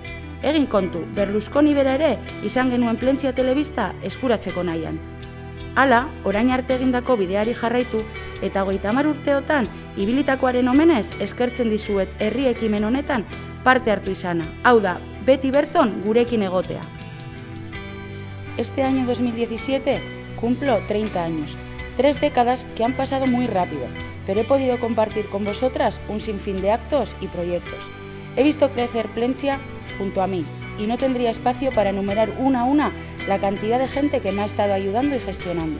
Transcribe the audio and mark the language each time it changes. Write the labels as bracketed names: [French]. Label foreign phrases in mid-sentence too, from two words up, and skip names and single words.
[Basque] Egin kontu, Berlusconi bera ere izan genuen Plentzia telebista eskuratzeko nahian. Hala, orain arte egindako bideari jarraitu eta 30 urteotan ibilitakoaren omenez eskertzen dizuet herri ekimen honetan parte hartu izana. Hau da, beti berton gurekin egotea. [Spanish] Este año 2017 cumplo 30 años, 3 décadas que han pasado muy rápido, pero he podido compartir con vosotras un sinfín de actos y proyectos. He visto crecer Plentzia junto a mí y no tendría espacio para enumerar una a una la cantidad de gente que me ha estado ayudando y gestionando.